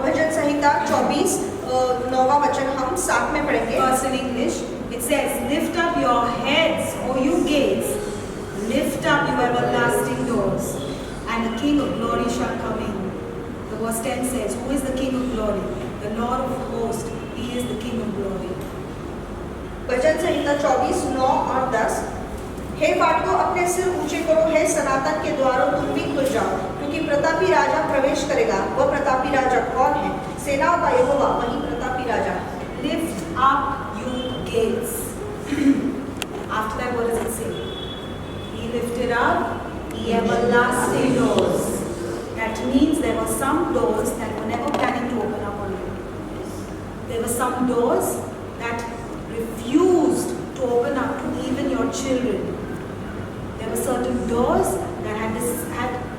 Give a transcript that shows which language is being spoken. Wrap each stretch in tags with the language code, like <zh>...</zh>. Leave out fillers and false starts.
<hi>भजन संहिता 24 9वां वचन हम साथ में पढ़ेंगे।</hi> <en>First in English, it says, "Lift up your heads, O you gates, lift up your everlasting doors, and the King of glory shall come in." The verse 10 says, "Who is the King of glory? The Lord of hosts. He is the King of glory."</en> <hi>भजन संहिता 24 9 और 10। हे फाटकों, अपने सिर ऊंचे करो, हे सनातन के द्वारों तुम भी खुल जाओ, क्योंकि प्रतापी राजा प्रवेश करेगा। वह प्रतापी राजा कौन है? सेनाओं का यहोवा, वही प्रतापी राजा।</hi> <en>Lift up you gates. After that, what does it say? He lifted up the everlasting doors. That means there were some doors that were never planning to open up on you. There were some doors that refused to open up to even your children. There were certain doors that had</en>